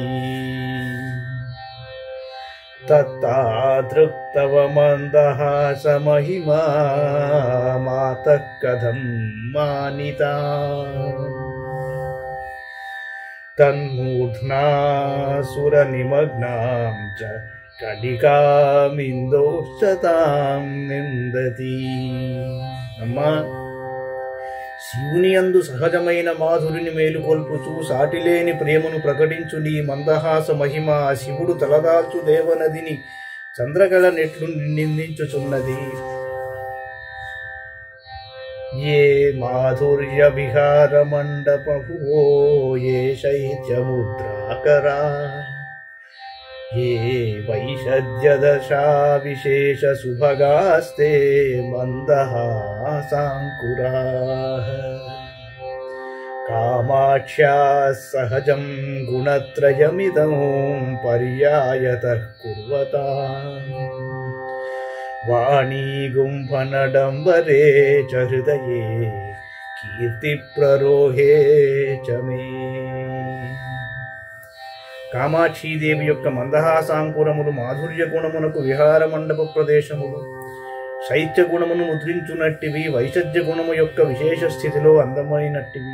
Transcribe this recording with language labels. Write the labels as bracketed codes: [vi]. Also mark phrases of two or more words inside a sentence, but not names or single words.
[sa] తత్తాదృక్తవ మందహాసమహిమా మాతః కథం మానితా తన్మూర్ధ్నాసురనిమగ్నాం చ కళికామిందోశ్చతాం నిందతి. [te] అమ్మా, శివుని యందు సహజమైన మాధురిని మేలుకొల్పుచు సాటిలేని ప్రేమను ప్రకటించు నీ మందహాస మహిమ శివుడు తలదాల్చు దేవనదిని చంద్రకళ నెట్లు నిందించుచున్నది. [sa] ये माधुर्य विहार मंडपो ये शैत्यमुद्राकरा ये वैषद्यदशा विशेष सुभगास्ते मंदहासाङ्कुराः कामाक्ष्या सहजं गुणत्रयमिदं पर्यायतः कुर्वता वाणी गुम्फनडम्बरे च हृदये కీర్తిప్రరోహే చ మే. [te] కామాక్షీదేవి యొక్క మందహాసాంకురములు మాధుర్య గుణమునకు విహార మండప ప్రదేశములు, శైత్య గుణమును ముద్రించునట్టివి, వైషజ్య గుణము యొక్క విశేష స్థితిలో అందమైనట్టివి.